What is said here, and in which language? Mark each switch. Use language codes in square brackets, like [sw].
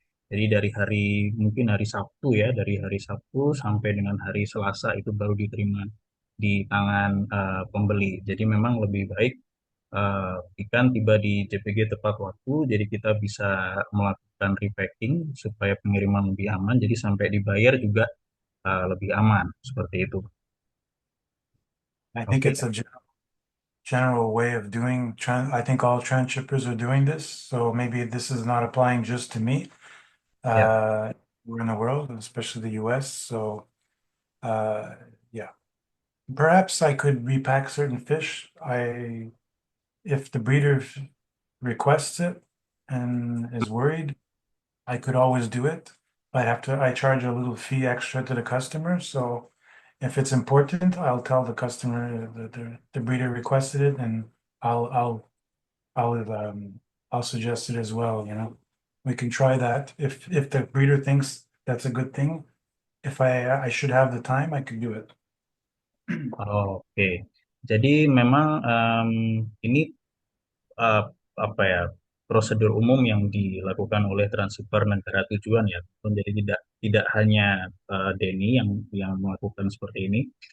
[id] Jadi dari hari mungkin hari Sabtu ya, dari hari Sabtu sampai dengan hari Selasa itu baru diterima di tangan pembeli. Jadi memang lebih baik eh, ikan tiba di JPG tepat waktu, jadi kita bisa melakukan repacking supaya pengiriman lebih aman. Jadi sampai dibayar juga lebih aman seperti itu. [en] I think Oke, it's a general way of doing I think all transshippers are doing this, so maybe this is not applying just to me. ya. Uh, we're in the world, especially the US. So uh, yeah, perhaps I could repack certain fish. If the breeder requests it and is worried, I could always do it. I charge a little fee extra to the customer. So if it's important, I'll tell the customer that the breeder requested it, and I'll I'll I'll I'll suggest it as well, you know. We can try that. If the breeder thinks that's a good thing, if I should have the time, I could do it. [id] Oke, jadi memang ini uh, apa ya, prosedur umum yang dilakukan oleh transhipper negara tujuan ya. Jadi tidak hanya Denny yang melakukan seperti ini.